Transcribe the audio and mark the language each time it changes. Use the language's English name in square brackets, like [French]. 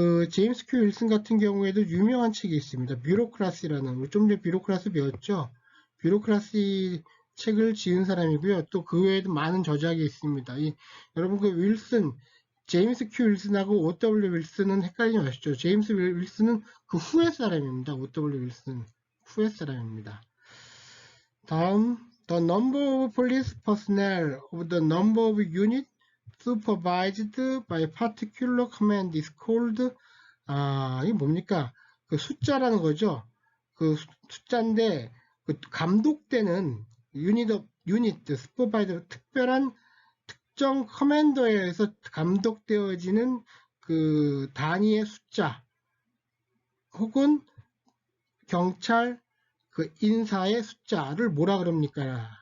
[Korean] 제임스 큐 윌슨 같은 경우에도 유명한 책이 있습니다. 뷰로크라시라는 좀 전에 뷰로크라시 배웠죠. 뷰로크라시 책을 지은 사람이고요. 또 그 외에도 많은 저작이 있습니다. 여러분 윌슨, 제임스 큐 윌슨하고 O.W. 윌슨은 헷갈리지 마시죠. 제임스 윌슨은 그 후의 사람입니다. O.W. 윌슨 후의 사람입니다. [English] 다음, the number of police personnel of the number of units supervised by particular command is called [Korean] 이게 뭡니까? 그 숫자라는 거죠. 그 숫자인데, 그 감독되는 유닛, 슈퍼바이저, 특별한 특정 커맨더에 의해서 감독되어지는 그 단위의 숫자, 혹은 경찰 그 인사의 숫자를 뭐라 그럽니까?